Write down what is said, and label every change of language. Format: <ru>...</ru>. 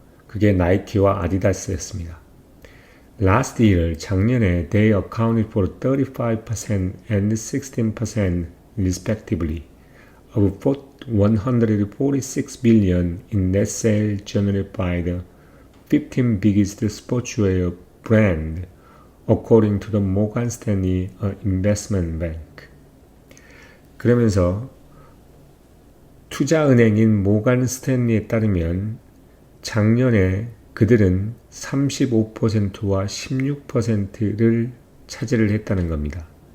<ko>그게 나이키와 아디다스였습니다.</ko> <en>Last year,</en> <ko>작년에</ko> <en>they accounted for 35% and 16% respectively of 146 billion in net sales generated by the 15 biggest sportswear brand, according to the Morgan Stanley Investment Bank.</en> <ko>그러면서 투자은행인 모간 스탠리에 따르면 작년에 그들은 35%와 16%를 차지를 했다는 겁니다.</ko>